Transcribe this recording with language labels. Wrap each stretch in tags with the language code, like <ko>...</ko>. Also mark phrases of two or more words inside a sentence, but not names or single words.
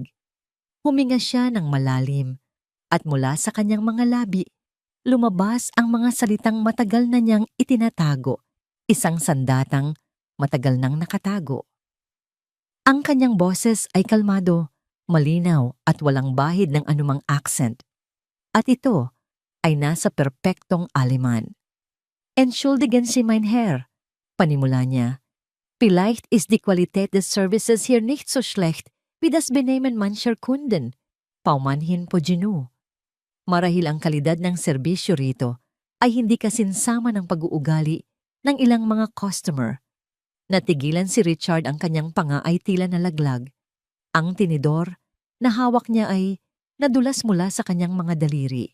<tl>Huminga siya ng malalim at mula sa kanyang mga labi, lumabas ang mga salitang matagal na niyang itinatago, isang sandatang matagal nang nakatago. Ang kanyang boses ay kalmado, malinaw at walang bahid ng anumang accent. At ito ay nasa perpektong Aleman.</tl> <de>"Entschuldigen Sie, mein Herr,"</de> <tl>panimula niya.</tl> <de>"Vielleicht ist die Qualität des Services hier nicht so schlecht wie das Benehmen mancher Kunden.</de> <tl>Paumanhin po Ginu." Marahil ang kalidad ng serbisyo rito ay hindi kasinsama ng pag-uugali ng ilang mga customer. Natigilan si Richard, ang kanyang panga ay tila nalaglag. Ang tinidor na hawak niya ay nadulas mula sa kanyang mga daliri.</tl>